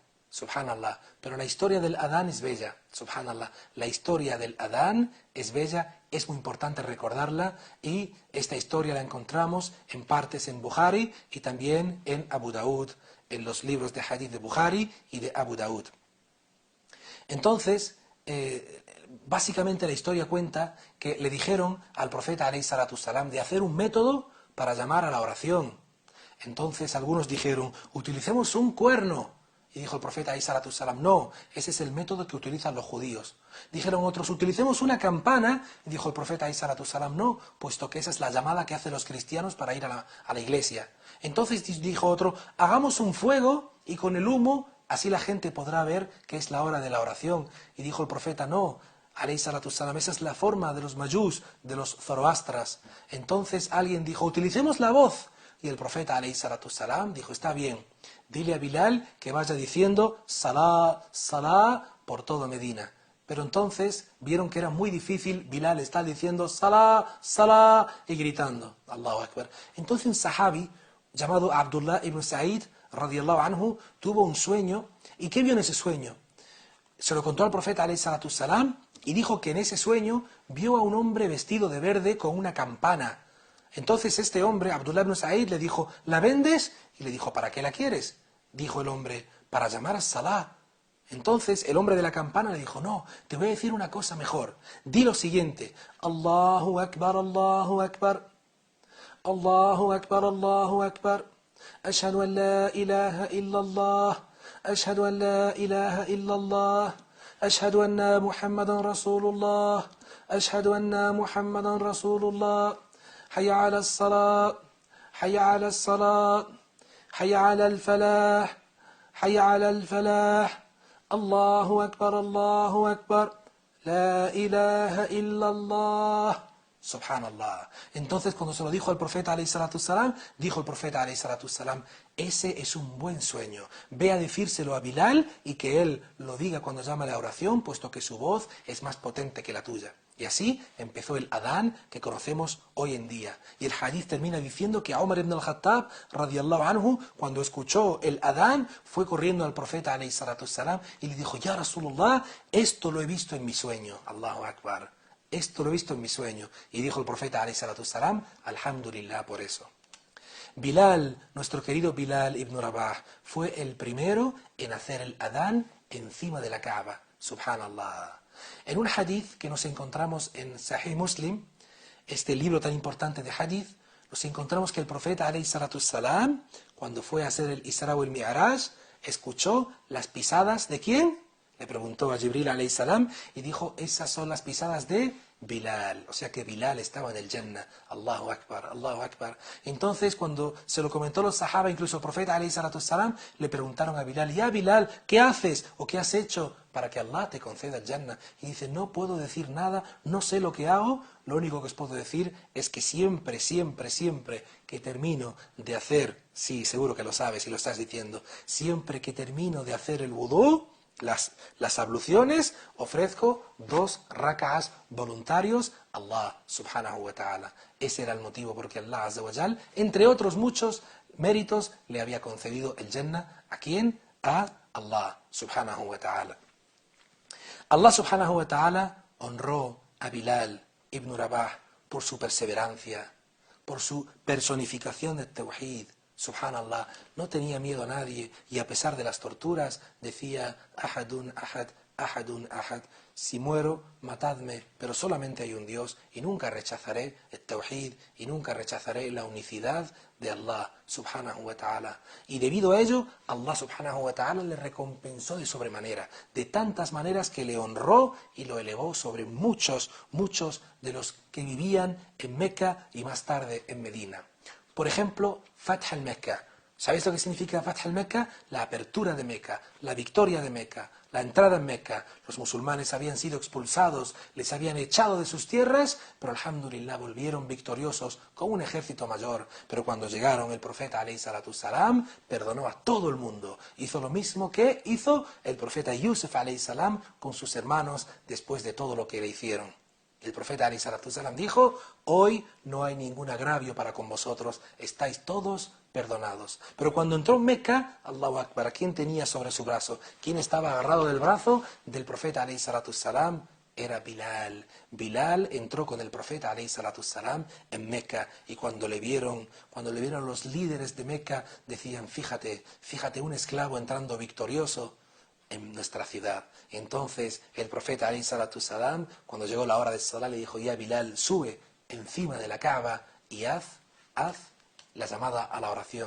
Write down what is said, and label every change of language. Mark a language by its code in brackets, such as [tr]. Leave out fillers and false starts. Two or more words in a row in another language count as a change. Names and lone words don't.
[es] Subhanallah, pero la historia del adán es bella, subhanallah, la historia del adán es bella, es muy importante recordarla, y esta historia la encontramos en partes en Bukhari y también en Abu Daud, en los libros de hadith de Bukhari y de Abu Daud. Entonces, básicamente la historia cuenta que le dijeron al profeta [ar] عليه الصلاة السلام [es] de hacer un método para llamar a la oración. Entonces algunos dijeron, utilicemos un cuerno. Y dijo el profeta [ar] عليه الصلاة السلام, [es] no, ese es el método que utilizan los judíos. Dijeron otros, utilicemos una campana. Y dijo el profeta [ar] عليه الصلاة السلام, [es] no, puesto que esa es la llamada que hacen los cristianos para ir a la iglesia. Entonces dijo otro, hagamos un fuego y con el humo, así la gente podrá ver que es la hora de la oración. Y dijo el profeta, no, [ar] عليه الصلاة السلام, [es] esa es la forma de los mayús, de los zoroastras. Entonces alguien dijo, utilicemos la voz. Y el profeta [ar] عليه الصلاة السلام [es] dijo, está bien, dile a Bilal que vaya diciendo [ar] صلاة، صلاة [es] por todo Medina. Pero entonces vieron que era muy difícil, Bilal está diciendo [ar] صلاة، صلاة [es] y gritando, [ar] الله أكبر. [es] Entonces un sahabi llamado Abdullah ibn Sa'id [ar] رضي الله عنه [es] tuvo un sueño. ¿Y qué vio en ese sueño? Se lo contó al profeta [ar] عليه الصلاة السلام [es] y dijo que en ese sueño vio a un hombre vestido de verde con una campana. Entonces este hombre, Abdullah ibn Sa'id, le dijo, ¿la vendes? Y le dijo, ¿para qué la quieres? Dijo el hombre, para llamar a Salah. Entonces el hombre de la campana le dijo, no, te voy a decir una cosa mejor. Di lo siguiente, [ar] الله أكبر، الله أكبر، الله أكبر، الله أكبر، أشهد أن لا إله إلا الله، أشهد أن لا إله إلا الله، أشهد أن محمدا رسول الله، أشهد أن محمدا رسول الله. حي على الصلاة حي على الصلاة حي على الفلاح حي على الفلاح الله أكبر الله أكبر لا إله إلا الله Subhanallah. [es] Entonces cuando se lo dijo al profeta [ar] عليه الصلاة السلام, [es] dijo el profeta [ar] عليه الصلاة السلام, [es] ese es un buen sueño. Ve a decírselo a Bilal y que él lo diga cuando llama a la oración, puesto que su voz es más potente que la tuya. Y así empezó el adán que conocemos hoy en día. Y el hadith termina diciendo que Umar ibn al-Khattab, [ar] رضي الله عنه, [es] cuando escuchó el adán, fue corriendo al profeta [ar] عليه الصلاة السلام [es] y le dijo, [ar] يا رسول الله, [es] esto lo he visto en mi sueño. [ar] الله أكبر. [es] Esto lo he visto en mi sueño. Y dijo el profeta [ar] عليه الصلاة السلام, [es] alhamdulillah por eso. Bilal, nuestro querido Bilal ibn Rabah, fue el primero en hacer el adán encima de la Kaaba. Subhanallah. En un hadith que nos encontramos en Sahih Muslim, este libro tan importante de hadith, nos encontramos que el profeta [ar] عليه الصلاة السلام, [es] cuando fue a hacer el Isra o el Mi'raj, escuchó las pisadas ¿de quién? Le preguntó a Jibril [ar] عليه السلام [es] y dijo, esas son las pisadas de Bilal. O sea que Bilal estaba en el Jannah. [ar] الله أكبر، الله أكبر. [es] Entonces cuando se lo comentó los sahaba, incluso el profeta [ar] عليه الصلاة السلام, [es] le preguntaron a Bilal, ya Bilal, ¿qué haces o qué has hecho para que Allah te conceda el Jannah? Y dice, no puedo decir nada, no sé lo que hago, lo único que os puedo decir es que siempre, siempre, siempre que termino de hacer, sí, seguro que lo sabes y lo estás diciendo, siempre que termino de hacer el wudú, las abluciones, ofrezco 2 rak'as voluntarios a [ar] الله سبحانه وتعالى. [es] Ese era el motivo porque [ar] الله عز وجل, [es] entre otros muchos méritos, le había concedido el Jannah. ¿A quién? A [ar] الله سبحانه وتعالى. الله سبحانه وتعالى [es] honró a Bilal ibn Rabah por su perseverancia, por su personificación del Tawhid. Subhanallah, no tenía miedo a nadie y a pesar de las torturas decía [ar] أحد أحد، أحد أحد, [es] si muero, matadme, pero solamente hay un Dios y nunca rechazaré el Tawhid y nunca rechazaré la unicidad de [ar] الله سبحانه وتعالى. [es] Y debido a ello, [ar] الله سبحانه وتعالى [es] le recompensó de sobremanera, de tantas maneras que le honró y lo elevó sobre muchos de los que vivían en Meca y más tarde en Medina. Por ejemplo, Fath al-Mecca. ¿Sabéis lo que significa Fath al-Mecca? La apertura de Meca, la victoria de Meca, la entrada en Meca. Los musulmanes habían sido expulsados, les habían echado de sus tierras, pero alhamdulillah volvieron victoriosos con un ejército mayor. Pero cuando llegaron el profeta [ar] عليه الصلاة السلام [es] perdonó a todo el mundo. Hizo lo mismo que hizo el profeta Yusuf [ar] عليه السلام [es] con sus hermanos después de todo lo que le hicieron. El profeta [ar] عليه الصلاة السلام [es] dijo, hoy no hay ningún agravio para con vosotros, estáis todos perdonados. Pero cuando entró en Meca, [ar] الله أكبر, [es] ¿a quién tenía sobre su brazo? ¿Quién estaba agarrado del brazo del profeta [ar] عليه الصلاة السلام? [es] Era Bilal. Bilal entró con el profeta [ar] عليه الصلاة السلام [es] en Meca y cuando le vieron los líderes de Meca decían, fíjate un esclavo entrando victorioso. en nuestra ciudad. Entonces el profeta [ar] عليه الصلاة السلام, [es] cuando llegó la hora de salah, le dijo: ya Bilal, sube encima de la Kaaba y haz la llamada a la oración.